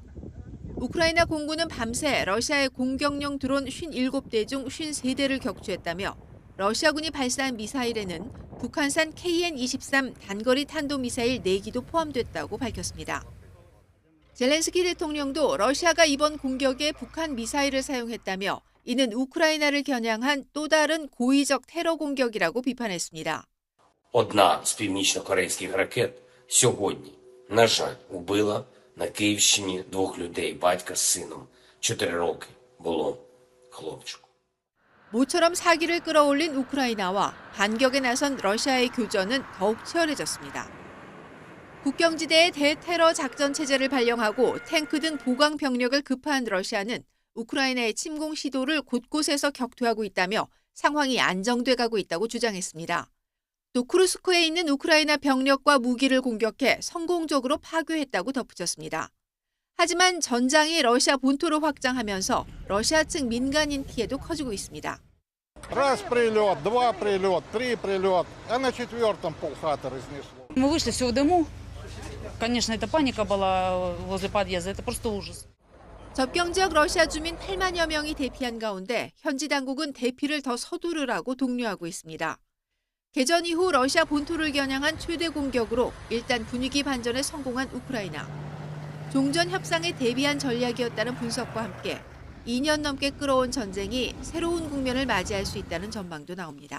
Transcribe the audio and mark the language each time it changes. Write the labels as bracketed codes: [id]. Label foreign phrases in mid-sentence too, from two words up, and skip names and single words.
[ko] 우크라이나 공군은 밤새 러시아의 공격용 드론 57대 중 53대를 격추했다며 러시아군이 발사한 미사일에는 북한산 KN-23 단거리 탄도미사일 4기도 포함됐다고 밝혔습니다. 젤렌스키 대통령도 러시아가 이번 공격에 북한 미사일을 사용했다며 이는 우크라이나를 겨냥한 또 다른 고의적 테러 공격이라고 비판했습니다. [uk] Одна з північно-корейських ракет сьогодні, на жаль, убила на Київщині 2 людей, батька з сином. 4 роки було хлопчику. [ko] 모처럼 사기를 끌어올린 우크라이나와 반격에 나선 러시아의 교전은 더욱 치열해졌습니다. 국경지대에 대테러 작전 체제를 발령하고 탱크 등 보강 병력을 급파한 러시아는 우크라이나의 침공 시도를 곳곳에서 격퇴하고 있다며 상황이 안정돼 가고 있다고 주장했습니다. 또 쿠르스크에 있는 우크라이나 병력과 무기를 공격해 성공적으로 파괴했다고 덧붙였습니다. 하지만 전장이 러시아 본토로 확장하면서 러시아 측 민간인 피해도 커지고 있습니다. [ru] Раз прилет, два прилет, три прилет, а на четвертом полхаты разнесло. Мы вышли все в дыму. Конечно, это паника была возле подъезда, это просто ужас. [ko] 접경 지역 러시아 주민 8만여 명이 대피한 가운데 현지 당국은 대피를 더 서두르라고 독려하고 있습니다. 개전 이후 러시아 본토를 겨냥한 최대 공격으로 일단 분위기 반전에 성공한 우크라이나. 종전 협상에 대비한 전략이었다는 분석과 함께 2년 넘게 끌어온 전쟁이 새로운 국면을 맞이할 수 있다는 전망도 나옵니다.